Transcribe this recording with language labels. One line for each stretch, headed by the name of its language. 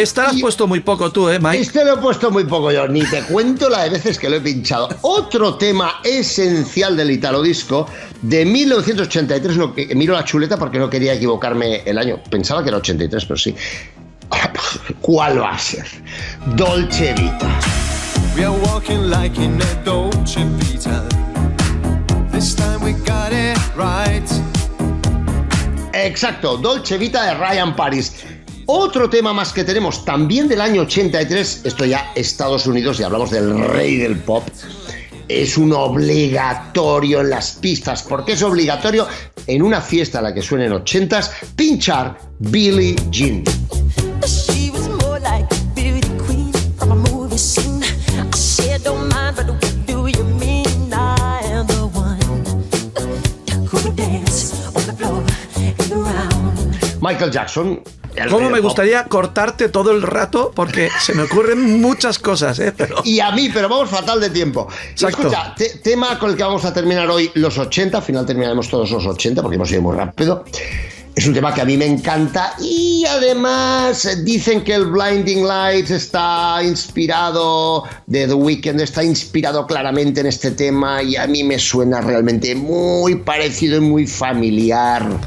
Spanish: Esta la has puesto muy poco tú, Mike. Este lo he puesto muy poco yo, ni te cuento la de veces que lo he pinchado. Otro tema esencial del italo disco de 1983, miro la chuleta porque no quería equivocarme el año, pensaba que era 83, pero sí. ¿Cuál va a ser? Dolce Vita.
English: We are walking like in a Dolce Vita. This time we got it right.
Spanish: Exacto, Dolce Vita de Ryan Paris. Otro tema más que tenemos, también del año 83, esto ya Estados Unidos, y hablamos del rey del pop, es un obligatorio en las pistas. ¿Por qué es obligatorio en una fiesta a la que suenen 80s pinchar Billie Jean?
English: She was more like a beauty queen from a movie scene. I said, don't mind, but what do you mean? I am the one who would dance on the floor and around.
Spanish: Michael Jackson. ¿Cómo me gustaría cortarte todo el rato? Porque se me ocurren muchas cosas, Pero... Y a mí, pero vamos fatal de tiempo. Exacto. Escucha, tema con el que vamos a terminar hoy, los 80, al final terminaremos todos los 80 porque hemos ido muy rápido. Es un tema que a mí me encanta y además dicen que el Blinding Lights está inspirado, de The Weeknd está inspirado claramente en este tema y a mí me suena realmente muy parecido y muy familiar.